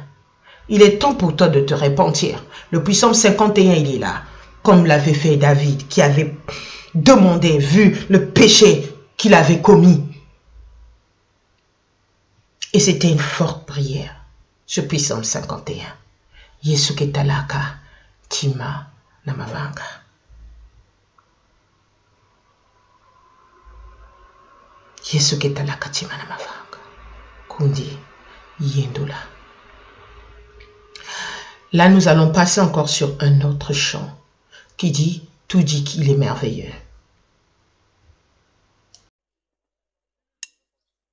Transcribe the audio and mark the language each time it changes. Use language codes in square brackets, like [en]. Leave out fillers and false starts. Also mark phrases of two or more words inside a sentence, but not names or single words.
[fr] Il est temps pour toi de te repentir. Le psaume 51, il est là, comme l'avait fait David, qui avait demandé, vu le péché qu'il avait commis. Et c'était une forte prière. Ce psaume 51. [kg] Yesu ketalaka tima namavanga. Yesu ketalaka tima namavanga. Kundi yendola. [fr] Là, nous allons passer encore sur un autre chant qui dit, tout dit qu'il est merveilleux.